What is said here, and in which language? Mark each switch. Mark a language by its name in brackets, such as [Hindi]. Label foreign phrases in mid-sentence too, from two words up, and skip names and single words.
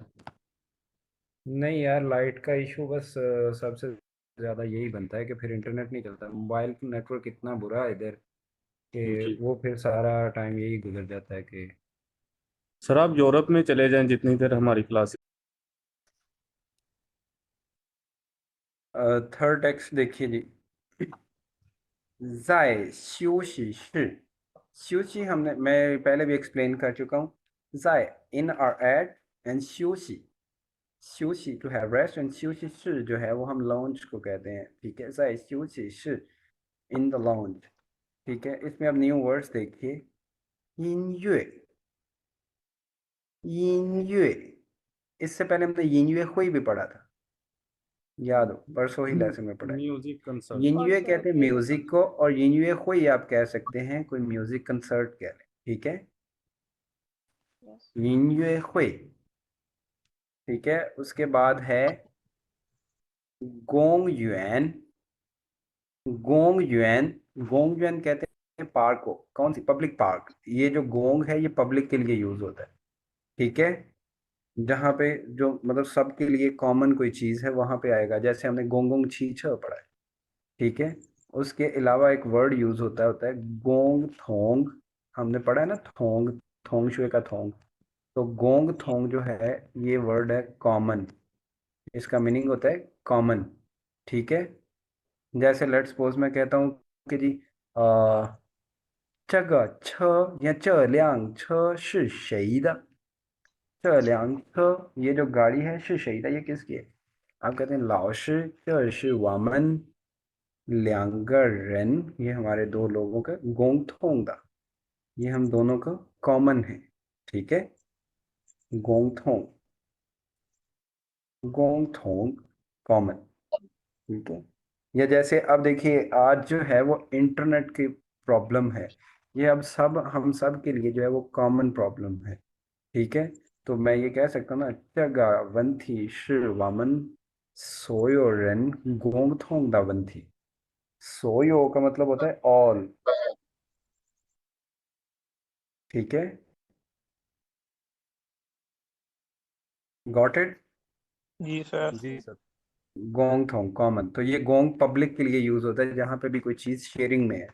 [Hindi] नहीं यार, लाइट का इशू बस सबसे ज़्यादा यही बनता है कि फिर इंटरनेट नहीं चलता। मोबाइल नेटवर्क इतना बुरा है इधर कि जी वो फिर सारा टाइम यही गुजर जाता है कि सर, आप यूरोप में चले जाएं जितनी देर हमारी क्लास। थर्ड टेक्स्ट देखिए जी। [Chinese] 在休息室，休息 [Hindi] मैं पहले भी एक्सप्लेन कर चुका हूँ। 在 [English] in or at and [Hindi] 休息 [English] to have rest and [Hindi] 休息室 जो है वो हम लॉन्च को कहते हैं। ठीक है, [Chinese] 在休息室 [English] in the lounge. [Hindi] ठीक है, इसमें अब न्यू वर्ड्स देखिए। [Chinese] 音乐，音乐 [Hindi] इससे पहले हमने 音乐会 भी पढ़ा था, याद हो, परसों ही लेसन में पढ़ा है। [English] music concert. [Hindi] 音乐 कहते हैं म्यूजिक को, और 音乐会 आप कह सकते हैं कोई [English] music concert [Hindi] कह लें। ठीक है, [Chinese] 音乐会। [Hindi] ठीक है, उसके बाद है 公园। [Chinese] 公园 公园 [Hindi] कहते हैं पार्क को। कौन सी? [English] public park. [Hindi] ये जो गोंग है ये पब्लिक के लिए यूज होता है। ठीक है, जहाँ पे जो मतलब सबके लिए कॉमन कोई चीज़ है वहाँ पे आएगा। जैसे हमने [Chinese] 公共汽车 [Hindi] पढ़ा है। ठीक है, उसके अलावा एक वर्ड यूज होता है [Chinese] 共同. [Hindi] हमने पढ़ा है ना, थोंग, [Chinese] 同学 [Hindi] का थोंग। तो [Chinese] 共同 [Hindi] जो है ये वर्ड है कॉमन। इसका मीनिंग होता है कॉमन। ठीक है, जैसे [English] let suppose [Hindi] मैं कहता हूँ कि जी आ, [Chinese] 这个车 या 这辆车是谁的? 这辆车 [Hindi] ये जो गाड़ी है [Chinese] 是谁的 [Hindi] ये किसकी है? आप कहते हैं [Chinese] 老师这是我们2个人 [Hindi] ये हमारे दो लोगों का [Chinese] 共同的. [Hindi] ये हम दोनों का कॉमन है। ठीक है, [Chinese] 共同，共同 कॉमन। [Hindi] ठीक है, या जैसे अब देखिए आज जो है वो इंटरनेट की प्रॉब्लम है। ये अब सब हम सब के लिए जो है वो [English] common problem [Hindi] है। ठीक है, तो मैं ये कह सकता हूँ ना, [Chinese] 这个问题是我们所有人共同的问题। [Hindi] का मतलब होता है ऑल। ठीक है, [English] got it? [Hindi] जी सर। जी सर। [Chinese] 共同 कॉमन। [Hindi] तो ये गोंग पब्लिक के लिए यूज होता है जहां पे भी कोई चीज शेयरिंग में है।